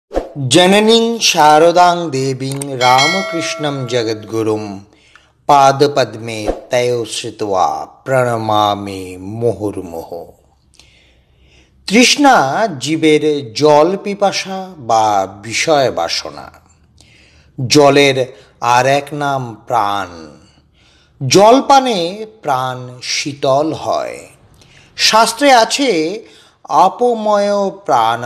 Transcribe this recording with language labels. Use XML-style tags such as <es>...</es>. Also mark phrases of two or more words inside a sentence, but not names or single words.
<sa>जननीं शारदां देवीं रामकृष्णं जगद्गुरुं पादपद्मे तयो श्रित्वा प्रणमामि मुहुर्मुहुः।</sa> <bn>তৃষ্ণা জীবের জল পিপাসা বা বিষয় বাসনা। জলের আর এক নাম প্রাণ। জল পানে প্রাণ শীতল হয়। শাস্ত্রে আছে আপময় প্রাণ।</bn>